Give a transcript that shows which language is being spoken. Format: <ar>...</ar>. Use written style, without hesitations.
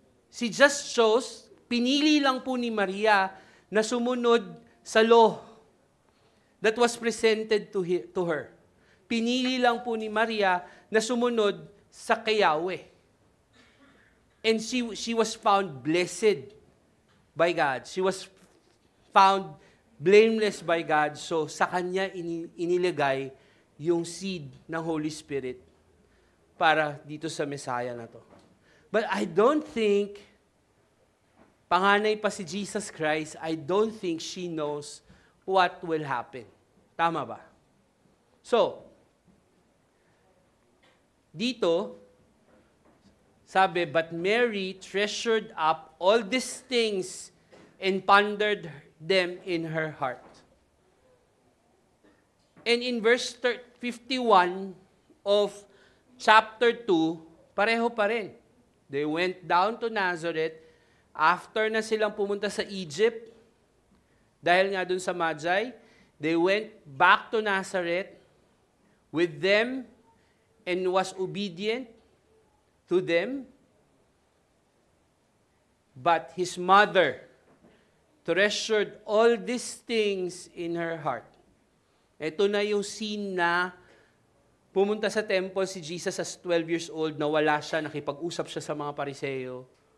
<en>She just chose,</en> <tl>pinili lang po ni Maria na sumunod sa</tl> <en>law that was presented to her.</en> <tl>Pinili lang po ni Maria na sumunod sa kay Yahweh.</tl> <en>And she was found blessed by God. She was found blameless by God.</en> <tl>So sa kanya inilagay yung seed ng Holy Spirit para dito sa Messiah na to.</tl> <en>But I don't think,</en> <tl>panganay pa si Jesus Christ,</tl> <en>I don't think she knows what will happen. Tama ba? So, dito, sabi, but Mary treasured up all these things and pondered them in her heart. And in verse 51 of chapter 2,</en> <tl>pareho pa rin.</tl> <en>They went down to Nazareth after</en> <tl>na silang pumunta sa Egypt, dahil nga dun sa Magi,</tl> <en>they went back to Nazareth with them and was obedient to them. But his mother treasured all these things in her heart.</en> <tl>Ito na yung scene na pumunta sa temple si Jesus</tl> <en>as 12 years old,</en> <tl>nawala siya, nakipag-usap siya sa mga Pariseo.</tl>